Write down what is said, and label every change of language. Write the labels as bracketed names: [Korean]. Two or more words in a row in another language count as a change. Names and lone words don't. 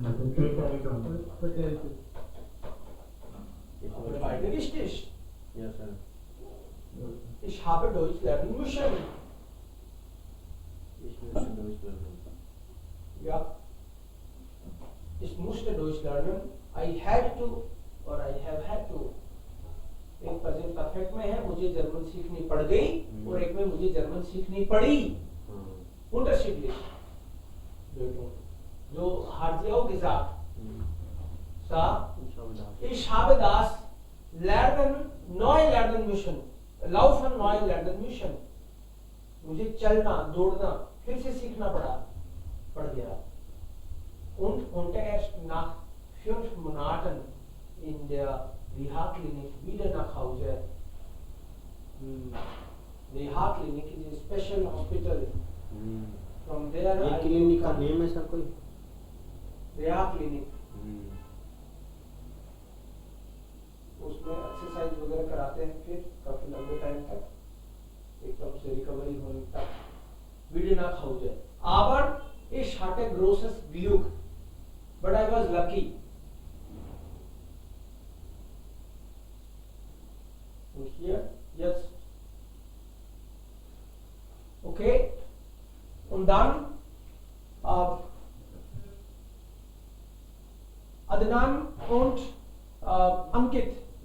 [German] Ich Aber möchte. beide richtig. [English] Yes, sir. [German] Ich habe Deutsch lernen müssen. Ich möchte Deutsch lernen. Ja. Ich musste Deutsch lernen. [English] I had to or I have had to. [Hindi] एक [English] present perfect [Hindi] में है, मुझे जर्मन सीखनी पड़ गई, और एक में मुझे जर्मन सीखनी पड़ी. [German] Unterschiedlich. जो hat sie auch gesagt. Ich habe das neu lernen müssen. Laufen neu lernen müssen. [Hindi] मुझे चलना, दौड़ना फिर से सीखना पड़ गया. [German] Und konnte erst nach 5 Monaten in der Reha-Klinik wieder nach Hause. [English] Reha-Klinik is a special hospital. From there [Hindi] ये [English] I [Hindi] क्लिनिक का नेम है सर कोई? [German] Reha-Klinik. [Hindi] उसमें एक्सरसाइज वगैरह कराते हैं फिर काफी लंबे टाइम तक एकदम से रिकवरी होने तक. [German] Wieder nach Hause. Aber ich hatte großes Glück. [English] But I was lucky. [German] Und hier jetzt. Okay. Und dann Adnan und Ankit.